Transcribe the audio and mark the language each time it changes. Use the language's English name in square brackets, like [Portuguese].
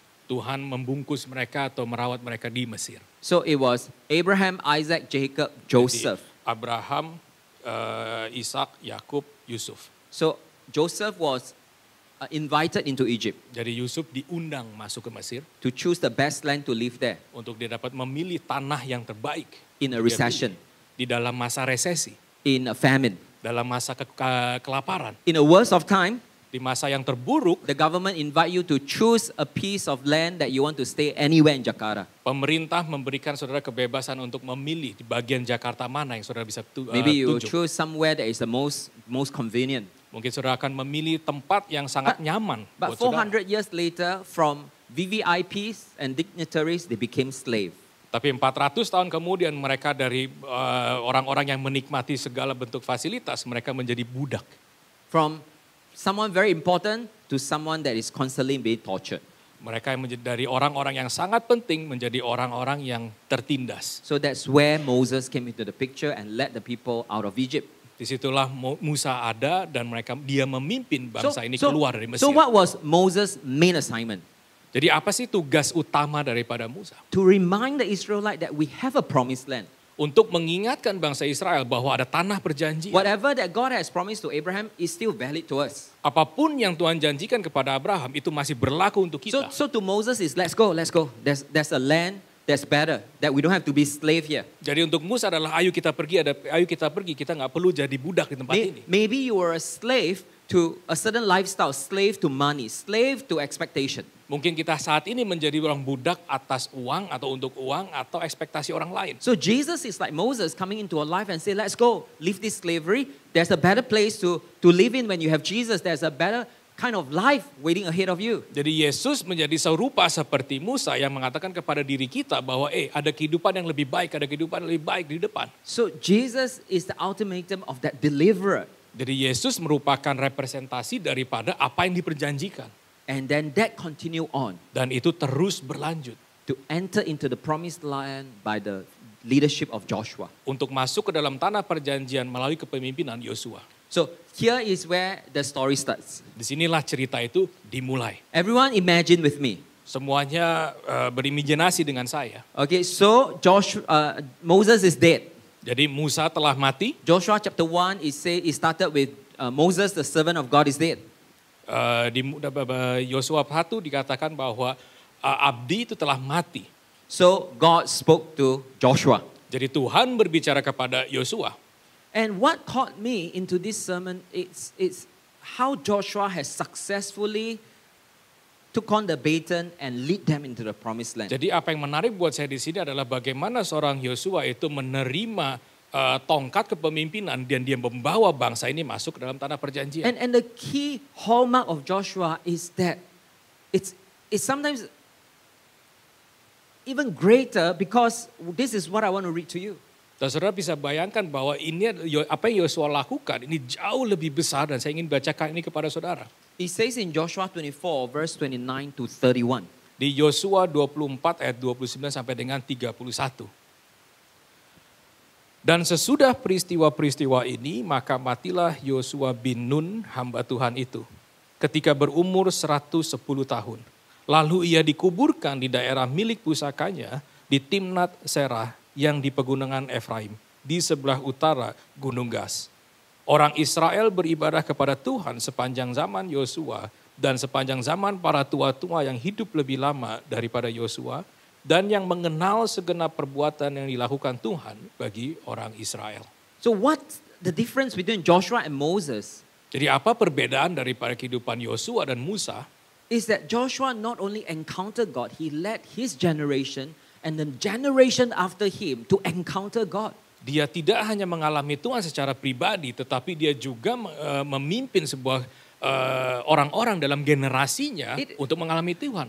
[Indonesian] Tuhan membungkus mereka atau merawat mereka di Mesir. [English] So it was Abraham, Isaac, Jacob, Joseph. [Indonesian] Jadi, Abraham, Ishak, Yakub, Yusuf. [English] So Joseph was invited into Egypt [Indonesian] Jadi Yusuf diundang masuk ke Mesir [English] to choose the best land to live there [Indonesian] untuk dia dapat memilih tanah yang terbaik. [English] in a [Indonesian] Dia [English] recession, [Indonesian] pilih. Di dalam masa resesi, [English] in a famine. [Indonesian] dalam masa kelaparan, [English] In the worst of time, [Indonesian] di masa yang terburuk, [English] the government invite you to choose a piece of land that you want to stay anywhere in Jakarta. [Indonesian] pemerintah memberikan saudara kebebasan untuk memilih di bagian Jakarta mana yang saudara bisa [English] Maybe you [Indonesian] tuju. [English] choose somewhere that is the most convenient. [Indonesian] Mungkin saudara akan memilih tempat yang sangat nyaman [English] But [Indonesian] buat saudara. [English] 400 years later, from VVIPs and dignitaries, they became slave. [Indonesian] Tapi 400 tahun kemudian mereka dari orang-orang yang menikmati segala bentuk fasilitas, mereka menjadi budak. [English] From someone very important to someone that is constantly being tortured. [Indonesian] Mereka yang menjadi dari orang-orang yang sangat penting menjadi orang-orang yang tertindas. [English] So that's where Moses came into the picture and led the people out of Egypt. [Indonesian] Disitulah Musa ada dan dia memimpin bangsa ini keluar dari Mesir. [English] So what was Moses' main assignment? [Indonesian] Jadi apa sih tugas utama daripada Musa? [English] To remind the Israelite that we have a promised land. [Indonesian] untuk mengingatkan bangsa Israel bahwa ada tanah perjanjian. [English] Whatever that God has promised to Abraham is still valid to us. [Indonesian] Apapun yang Tuhan janjikan kepada Abraham itu masih berlaku untuk kita. [English] So to Moses is let's go. There's a land that's better, that we don't have to be slave here. [Indonesian] Jadi untuk Musa adalah ayo kita pergi, kita nggak perlu jadi budak di tempat ini. [English] Maybe you were a slave to a certain lifestyle, slave to money, slave to expectation. [Indonesian] Mungkin kita saat ini menjadi orang budak atas uang atau untuk uang atau ekspektasi orang lain. [English] So Jesus is like Moses coming into our life and say, let's go, leave this slavery. There's a better place to live in when you have Jesus. There's a better kind of life waiting ahead of you. [Indonesian] Jadi Yesus menjadi serupa seperti Musa yang mengatakan kepada diri kita bahwa ada kehidupan yang lebih baik, ada kehidupan yang lebih baik di depan. [English] So Jesus is the ultimatum of that deliverer. [Indonesian] Jadi Yesus merupakan representasi daripada apa yang diperjanjikan. [English] And then that continue on. [Indonesian] Dan itu terus berlanjut. [English] To enter into the promised land by the leadership of Joshua. [Indonesian] Untuk masuk ke dalam tanah perjanjian melalui kepemimpinan Yosua. [English] So here is where the story starts. [Indonesian] Disinilah cerita itu dimulai. [English] Everyone imagine with me. [Indonesian] Semuanya berimajinasi dengan saya. [English] Okay, so Moses is dead. [Indonesian] Jadi Musa telah mati. [English] Joshua chapter 1 it started with Moses the servant of God is dead. [Indonesian] Di Yosua 1 dikatakan bahwa abdi itu telah mati. [English] So God spoke to Joshua. [Indonesian] Jadi Tuhan berbicara kepada Yosua. [English] And what caught me into this sermon it's how Joshua has successfully took on the baton and lead them into the promised land. [Indonesian] Jadi apa yang menarik buat saya di sini adalah bagaimana seorang Yosua itu menerima tongkat kepemimpinan dan dia membawa bangsa ini masuk ke dalam tanah perjanjian. [English] And the key hallmark of Joshua is that it's sometimes even greater because this is what I want to read to you. [Indonesian] Dan saudara bisa bayangkan bahwa ini apa yang Yosua lakukan ini jauh lebih besar dan saya ingin bacakan ini kepada saudara. [English] It says in Joshua 24 verse 29 to 31. [Indonesian] Di Yosua 24 ayat 29 sampai dengan 31. Dan sesudah peristiwa-peristiwa ini, maka matilah Yosua bin Nun, hamba Tuhan itu, ketika berumur 110 tahun. Lalu ia dikuburkan di daerah milik pusakanya di Timnat Serah yang di pegunungan Efraim, di sebelah utara Gunung Gas. Orang Israel beribadah kepada Tuhan sepanjang zaman Yosua dan sepanjang zaman para tua-tua yang hidup lebih lama daripada Yosua, dan yang mengenal segenap perbuatan yang dilakukan Tuhan bagi orang Israel. [English] So what's the difference between Joshua and Moses? [Indonesian] Jadi apa perbedaan daripada kehidupan Yosua dan Musa? [English] Is that Joshua not only encountered God, he led his generation and the generation after him to encounter God. [Indonesian] Dia tidak hanya mengalami Tuhan secara pribadi, tetapi dia juga memimpin sebuah orang-orang dalam generasinya untuk mengalami Tuhan.